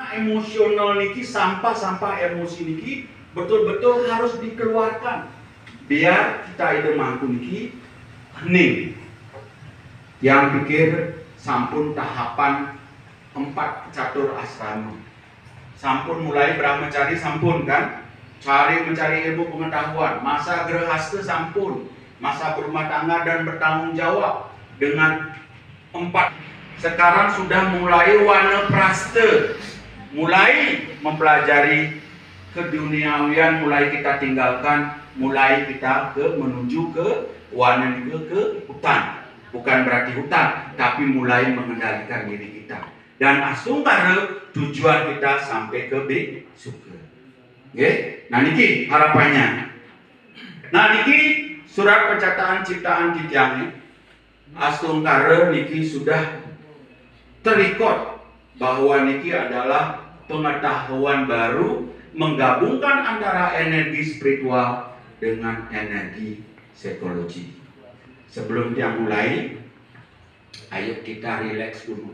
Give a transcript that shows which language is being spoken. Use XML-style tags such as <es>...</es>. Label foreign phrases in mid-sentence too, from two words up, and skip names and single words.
<id>emosional niki, sampah-sampah emosi niki betul-betul harus dikeluarkan biar kita ide mampu niki hening. Yang pikir sampun tahapan 4 catur asrama, sampun mulai brahmacari, sampun kan, cari mencari ilmu pengetahuan, masa grahasta sampun, masa berumah tangga dan bertanggung jawab dengan 4. Sekarang sudah mulai wanaprasta, mulai mempelajari keduniawian, mulai kita tinggalkan, mulai kita menuju ke wana ke hutan. Bukan berarti hutan, tapi mulai mengendalikan diri kita. Dan asungkara tujuan kita sampai ke surga. Okay? Nah niki harapannya. Nah niki surat pencatatan ciptaan titiang asungkara niki sudah terikot bahwa niki adalah pengetahuan baru menggabungkan antara energi spiritual dengan energi psikologi. Sebelum dia mulai, ayo kita rileks dulu.</id>